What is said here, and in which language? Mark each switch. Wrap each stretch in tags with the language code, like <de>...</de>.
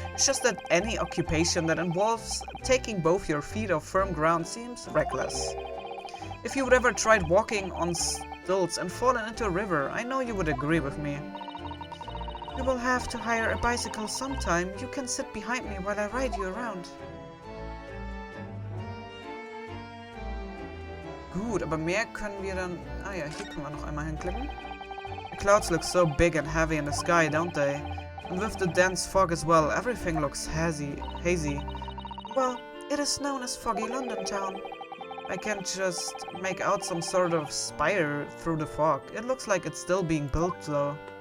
<en>It's just that any occupation that involves taking both your feet off firm ground seems reckless. If you would ever tried walking on stilts and fallen into a river, I know you would agree with me. You will have to hire a bicycle sometime. You can sit behind me while I ride you around.</en> <de>Gut, aber mehr können wir dann... Ah ja, hier können wir noch einmal hinklicken.</de> <en>The clouds look so big and heavy in the sky, don't they? And with the dense fog as well, everything looks hazy. Well, it is known as Foggy London Town. I can't just make out some sort of spire through the fog. It looks like it's still being built, though.</en>